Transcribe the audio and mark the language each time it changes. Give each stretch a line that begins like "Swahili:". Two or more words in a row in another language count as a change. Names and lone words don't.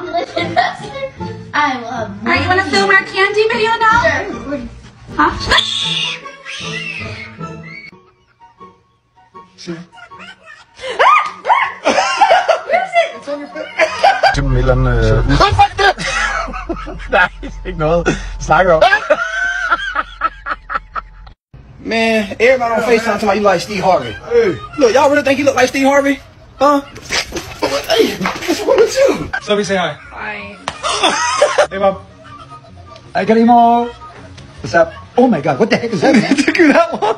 English: I love. Alright, you wanna film our candy video now? Sure. Huh?
Danish: Mellem... Nej, ikke noget. Snakker om.
English: Man, everybody on FaceTime talking about you like Steve Harvey. Hey. Look, y'all really think you look like Steve Harvey? Huh? Hey, what's wrong with you? Sophie, say hi. Hi. Hey, Mom. I got him all. What's up? Oh my God, what the heck is that? It took you that long?